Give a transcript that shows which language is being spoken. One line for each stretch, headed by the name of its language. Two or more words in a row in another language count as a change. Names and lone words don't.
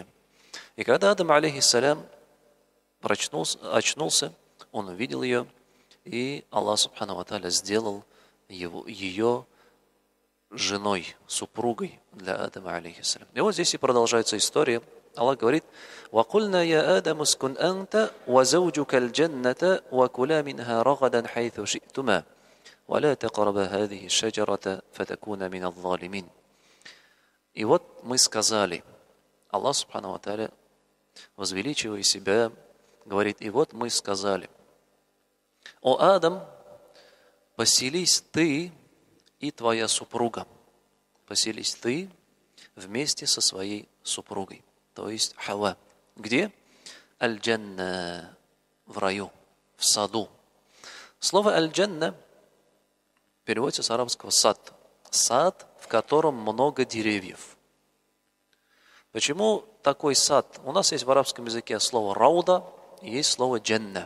Russian: И когда Адам алейхиссалям очнулся, он увидел ее, и Аллах
Arabic: سبحانه وتعالى
Russian: сделал ее женой, супругой для Адама алейхиссалям. И вот здесь и продолжается история. Аллах говорит,
Arabic: وَقُلْنَا يَا آدَمُ اسْكُنْ أَنْتَ وَزَوْجُكَ الْجَنَّةَ وَكُلَا مِنْهَا رَغَدًا حَيْثُ شِئْتُمَا وَلَا تَقْرَبَا هَذِهِ الشَّجَرَةَ فَتَكُونَ مِنَ الظَّالِمِينَ.
Russian: И вот мы сказали,
Arabic: الله سبحانه وتعالى,
Russian: возвеличивая себя, говорит, и вот мы сказали, о Адам, поселись ты и твоя супруга, поселись ты вместе со своей супругой, то есть Хава. Где? Аль-Джанна, в раю, в саду. Слово Аль-Джанна переводится с арабского сад. Сад, в котором много деревьев. Почему такой сад? У нас есть в арабском языке слово рауда и есть слово джанна.